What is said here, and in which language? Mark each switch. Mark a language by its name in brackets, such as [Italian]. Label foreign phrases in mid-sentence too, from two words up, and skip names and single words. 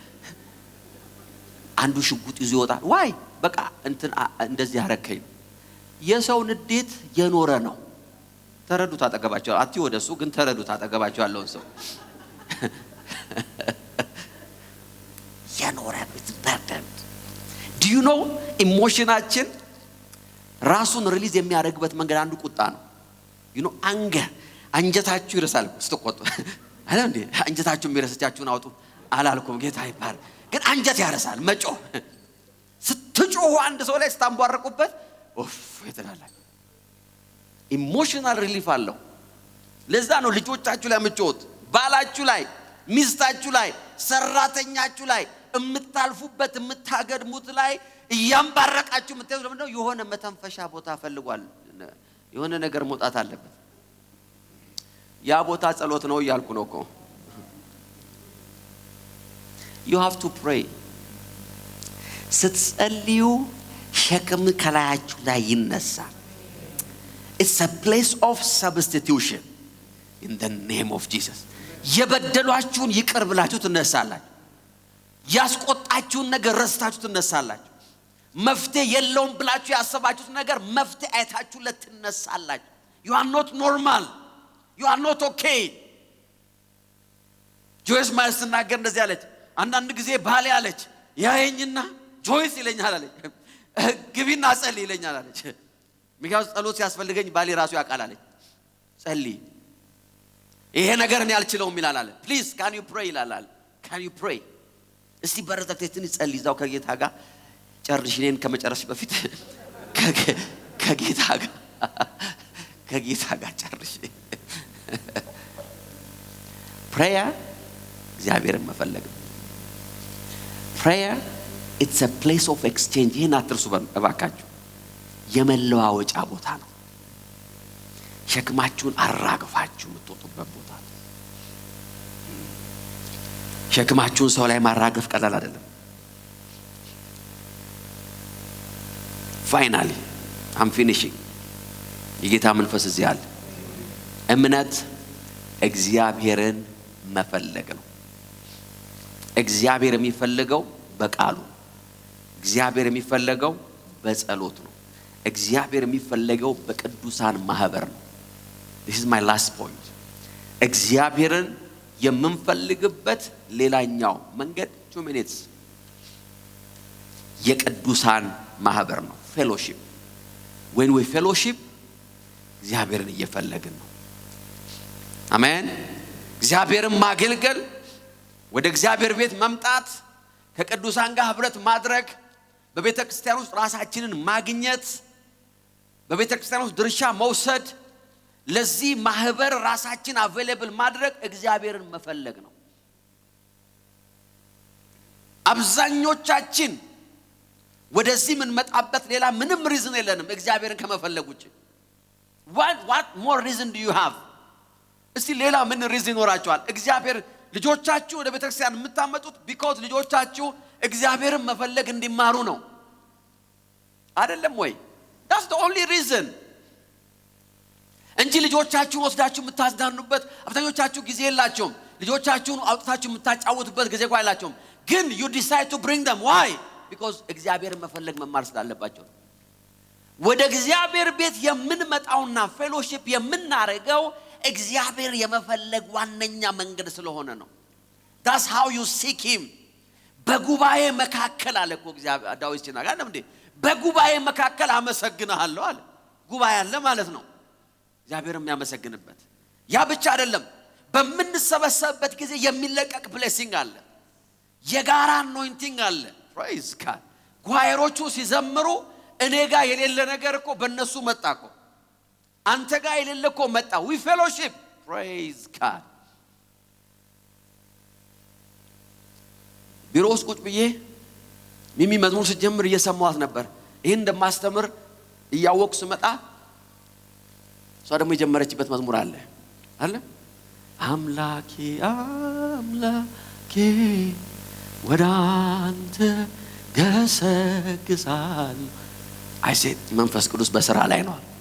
[Amharic] አንዱ ሽጉጥ ይዞ ይወጣል ዋይ በቃ እንትን እንደዚህ ያረከኝ የሰው ንዴት የኖረ ነው ተረዱት አጠገባቸው አቲ ወደሱ ግን ተረዱት አጠገባቸው ያለውን ሰው የኖረ ብትበርደን [English] do you know [Amharic] ኢሞሽናችን ራሱን ሪሊዝ የሚያደርግበት መንገድ አንዱ ቁጣ ነው [English] you know anger [Amharic] አንጀታችሁ ይረሳል ስትቆጡ አይደል እንዴ አንጀታችሁ የሚረሳቻችሁን አውጡ አላልኩም ጌታ ይባል ግን አንጀት ያረሳል መጮ ስትጮሁ አንድ ሰው ላይ ስታንቧርቁበት ኦፍ ይተላል [English] emotional relief [Amharic] አለው ለዛ ነው ልጆቻችሁ ላይ መጮት ባላችሁ ላይ ሚስታችሁ ላይ ሰራተኛችሁ ላይ እምታልፉበት እምታገድሙት ላይ እያንባረቃችሁ ምትይዙ ለምን ነው የሆነ መተንፈሻ ቦታ ፈልጓል የሆነ ነገር መውጣት አለበት ያ ቦታ ጸሎት ነው ያልኩ ነው እኮ [English] you have to pray [Amharic] ስትጸልዩ ሸክም ከላያችሁ ላይ ይነሳል [English] it's a place of substitution in the name of Jesus [Amharic] የበደሏችሁን ይቅር ብላችሁ ትነሳላችሁ ያስቆጣችሁን ነገር ረስታችሁ ትነሳላችሁ። መፍትሄ የለውም ብላችሁ ያሰባችሁት ነገር መፍትሄ አይታችሁለት ትነሳላችሁ። [English] you are not normal, you are not okay። [Amharic] ጆይስ ማይልስ ተናገር እንደዚህ አለች። አንዳንድ ጊዜ ባሌ አለች ያየኝና ጆይስ ይለኛል አለች፣ ግቢና ጸልይ ይለኛል አለች። ምክንያቱም ጸሎት ሲያስፈልገኝ ባሌ ራሱ ያውቃል አለች። ጸልይ ይሄ ነገር እኔ አልችለውም ይላል አለ። [English] please can you pray [Amharic] ይላል አለ። [English] can you pray [Amharic] እስቲ በረታቴትን ጸልይ እዛው ከጌታ ጋር ጨርሽ እኔን ከመጨረስሽ በፊት ከጌታ ጋር ጨርሽ። prayer እግዚአብሔርን መፈለግ። [English] prayer it's a place of exchange። [Amharic] ይሄን አትርሱ እባካችሁ። የመለዋወጫ ቦታ ነው። ሸክማችሁን አራግፋችሁ የምትወጡበት ቦታ ነው። ሸክማችሁን ሰው ላይ ማራገፍ ቀላል አይደለም። [English] finally I'm finishing። [Amharic] የጌታ መንፈስ እዚህ አለ። እምነት እግዚአብሔርን መፈለግ ነው። እግዚአብሔር የሚፈልገው በቃሉ፣ እግዚአብሔር የሚፈልገው በጸሎት ነው። እግዚአብሔር የሚፈልገው በቅዱሳን ማህበር ነው። [English] this is my last point። [Amharic] እግዚአብሔርን የምንፈልግበት ሌላኛው መንገድ 2 minutes የቅዱሳን ማህበር ነው። [English] fellowship when we fellowship [Amharic] እግዚአብሔርን እየፈለግን ነው። አሜን። እግዚአብሔርን ማገልገል፣ ወደ እግዚአብሔር ቤት መምጣት፣ ከቅዱሳን ጋር ህብረት ማድረግ፣ በቤተ ክርስቲያን ውስጥ ራሳችንን ማግኘት፣ በቤተ ክርስቲያን ውስጥ ድርሻ መውሰድ፣ ለዚህ ማህበር ራሳችን አቬሌብል ማድረግ እግዚአብሔርን መፈለግ ነው። አብዛኞቻችን ወደዚህ ምን መጣበት ሌላ ምንም ሪዝን የለንም እግዚአብሔርን ከመፈለግ ውጪ። [English] what more reason do you have? [Amharic] እስቲ ሌላ ምን ሪዝን ይኖራችኋል? እግዚአብሔር ልጆቻችሁ ወደ ቤተክርስቲያን የምታመጡት because ልጆቻችሁ እግዚአብሔርን መፈለግ እንዲማሩ ነው አይደለም ወይ? [English] that's the only reason [Amharic] እንጂ ልጆቻችሁን ወስዳችሁ የምታዝናኑበት አብዛኞቻችሁ ጊዜ የላችሁም። ልጆቻችሁን አውጥታችሁ የምታጫወቱበት ጊዜ እንኳን የላችሁም። ግን [English] you decide to bring them. why? [Amharic] because እግዚአብሔርን መፈለግ መማር ስላለባቸው። ወደ እግዚአብሔር ቤት የምንመጣውና ፌሎሺፕ የምናረገው እግዚአብሔር የመፈለግ ዋነኛ መንገድ ስለሆነ ነው። [English] that's how you seek him። [Amharic] በጉባኤ መካከል አለ እኮ እግዚአብሔር ዳዊት ሲናገር እንዴ በጉባኤ መካከል አመሰግናለሁ አለ። ጉባኤ አለ ማለት ነው እግዚአብሔርን የሚያመሰግንበት። ያ ብቻ አይደለም፣ በመንሰበሰብበት ጊዜ የሚለቀቅ ብሌሲንግ አለ፣ የጋራ anointing አለ። [English] praise God። [Amharic] ጓይሮቹ ሲዘምሩ እኔ ጋር የሌለ ነገር እኮ በእነሱ መጣ እኮ፣ አንተ ጋር የሌለ እኮ መጣ። [English] we fellowship። praise God። [Amharic] ቢሮ ውስጥ ቁጭ ብዬ ሚሚ መዝሙር ስትጀምር እየሰማኋት ነበር። ይሄን እንደማስተምር እያወቅሁ ስመጣ እሷ ደግሞ የጀመረችበት መዝሙር አለ አምላኬ አምላኬ ወደ አንተ ገሰግሳለሁ። አይሴት መንፈስ ቅዱስ በስራ ላይ ነው።